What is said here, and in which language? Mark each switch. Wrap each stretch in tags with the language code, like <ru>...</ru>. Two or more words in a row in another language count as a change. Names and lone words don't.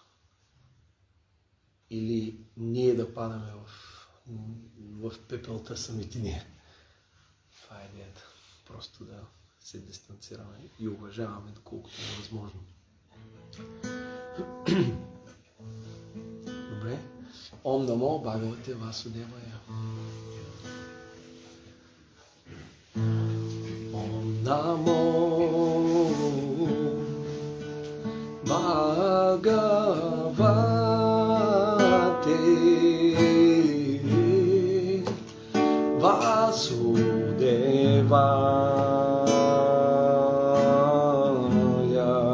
<bg>Или ние да падаме в пепелта самите ние. Това е идеята. Просто да се дистанцираме и уважаваме, доколкото е възможно. Добре.</bg> <sa>ॐ नमो भगवते वासुदेवाय. ॐ नमो भगवते वासुदेवाय.</sa>